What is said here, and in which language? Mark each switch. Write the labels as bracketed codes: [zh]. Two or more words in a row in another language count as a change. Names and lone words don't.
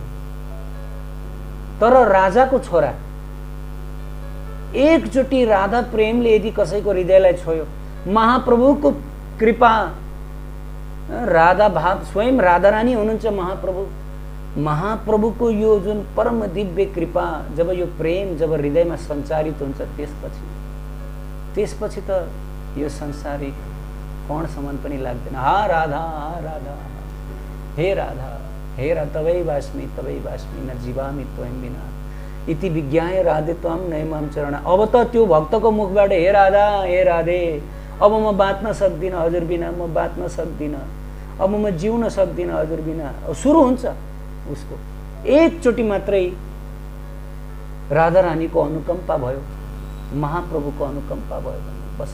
[ne] तर राजाको छोरा, एकचोटि राधा प्रेमले यदि कसैको हृदयलाई छोयो, महाप्रभुको कृपा राधा भाव स्वयं राधा रानी हुनुहुन्छ महाप्रभु। महाप्रभुको यो जुन परम दिव्य कृपा जब यो प्रेम जब हृदयमा सञ्चारित हुन्छ त्यसपछि त यो संसारिक कणसम्म पनि लाग्दैन। [sa] हा राधा हे राधा हे राधा तवै वास्मि न जीवामि त्वं विना इति विज्ञाय राधे त्वं नैमां चरण। [ne] अब त त्यो भक्तको मुखबाट हे राधा हे राधे अब म बाँच्न सक्दिनँ हजुर बिना, म बाँच्न सक्दिनँ, अब म जिउन सक्दिनँ हजुर बिना। सुरु हुन्छ उसको। एकचोटि मात्रै राधा रानीको अनुकम्पा भयो, महाप्रभुको अनुकम्पा भयो भने बस।